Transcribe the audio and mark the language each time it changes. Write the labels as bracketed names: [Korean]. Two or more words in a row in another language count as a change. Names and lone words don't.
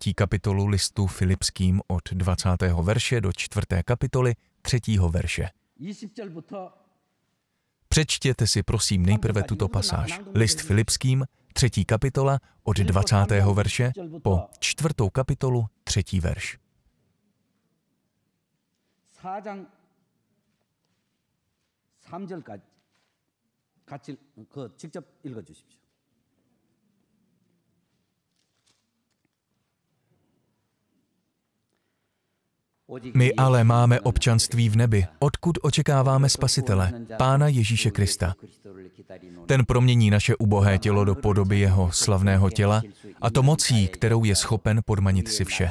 [Czech] kapitolu listu Filipským od 20. verše do 4. kapitoly 3. verše. Přečtěte si prosím nejprve tuto pasáž. List Filipským, 3. kapitola od 20. verše po 4. kapitolu 3. verš. [Korean] 4장 3절까지 같이 직접 읽어 주십시오. [Czech] My ale máme občanství v nebi, odkud očekáváme Spasitele, Pána Ježíše Krista. Ten promění naše ubohé tělo do podoby jeho slavného těla, a to mocí, kterou je schopen podmanit si vše.